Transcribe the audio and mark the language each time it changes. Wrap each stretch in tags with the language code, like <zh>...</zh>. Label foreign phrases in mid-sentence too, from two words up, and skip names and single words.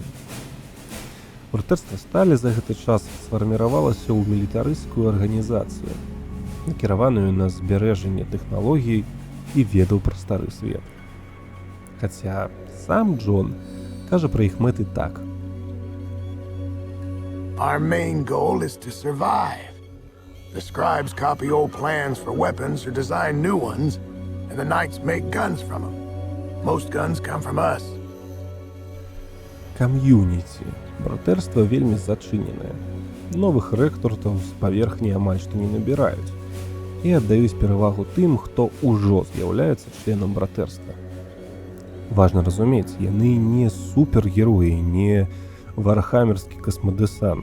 <be>Братэрства сталі за гэты час сфарміравалася ў мілітарысцкую арганізацыю, накіраваную на збярэжанне тэхналогій і ведаў пра стары свет. Хаця сам Джон кажа пра іх мэты так.</be> <en>Our main goal is to survive. The scribes copy old plans for weapons or design new ones, and the knights make guns from them. Most guns come from us.</en> <be>Кам'юніці. Братэрства вельмі зачыненае. Новых рэкрутаў з паверхні амаль што не набіраюць і аддаюць перавагу тым, хто ўжо з'яўляецца членам братэрства. Важна разумець, яны не супергероі, не вархамерскі касмадэсант.</be>